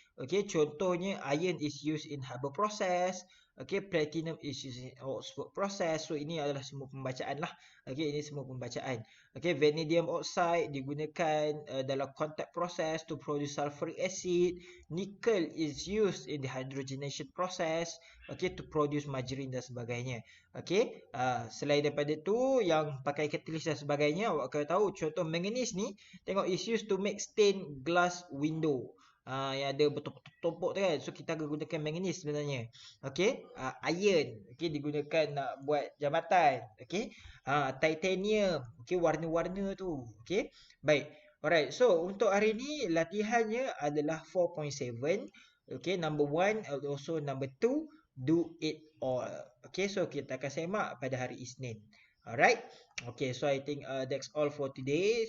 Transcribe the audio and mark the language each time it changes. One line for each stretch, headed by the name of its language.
English: Okey, contohnya iron is used in Haber process. Okey, platinum is used in Augsburg process.
Malay: So ini adalah semua pembacaan lah. Okey, ini semua pembacaan. Okey, vanadium oxide digunakan dalam contact process
English: to produce sulfuric acid. Nickel is used in the hydrogenation process. Okey, to produce margarine
Malay: dan sebagainya. Okey, selain daripada tu yang pakai catalyst dan sebagainya, awak kena tahu contoh manganese ni, tengok
English: is used to make stained glass window.
Malay: Yang ada bertumpuk-tumpuk tu kan. So kita akan gunakan manganese sebenarnya. Okey, iron, okey, digunakan nak buat jambatan. Okey, titanium, okey, warna-warna tu. Okey, baik. Alright, so untuk hari ni latihannya adalah 4.7.
English: Okay, number 1 and also number 2, do it all.
Malay: Okay, so kita akan semak pada hari Isnin. Alright.
English: Okay, so I think that's all for today.